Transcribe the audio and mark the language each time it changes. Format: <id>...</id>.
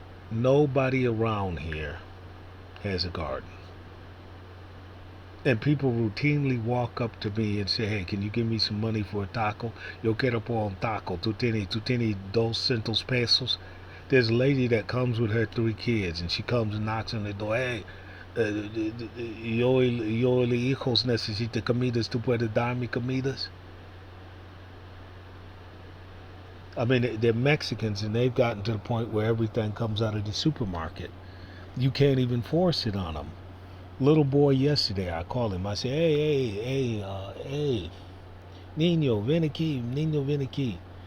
<en>Nobody around here has a garden. And people routinely walk up to me and say, hey, can you give me some money for a taco?</en> <es>Yo quiero por un taco. Tu tienes 200 pesos?</es> <en>There's a lady that comes with her 3 kids, and she comes and knocks on the door.</en> <es>Hey, yo el hijos necesita comidas. ¿Tú puedes darme comidas?</es> <en>I mean, they're Mexicans, and they've gotten to the point where everything comes out of the supermarket. You can't even force it on them. Little boy yesterday, I call him. I say, hey,</en> <es>niño, ven aquí.</es>